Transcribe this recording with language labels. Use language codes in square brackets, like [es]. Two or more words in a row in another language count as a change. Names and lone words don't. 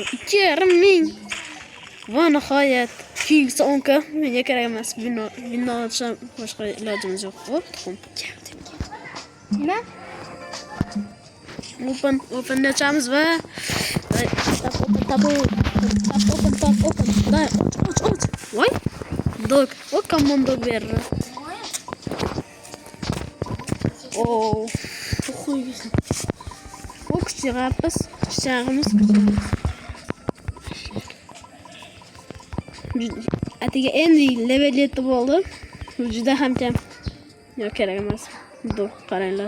[uz] 2,5 ming. Va nihoyat. Keyingisi 10k. Menga kerak emas. Bino ochsam boshqa ilojimiz yo'q. Tuxum. Nima? Open ochamiz va open. Och. Voy. Dog. [en] Common dog [uz] berdi. Qo'ygasin. Kuchag'imiz. Atiga endi level 7 bo'ldi. Juda ham kam. Yo'q, kerak emas. Dog qaranglar.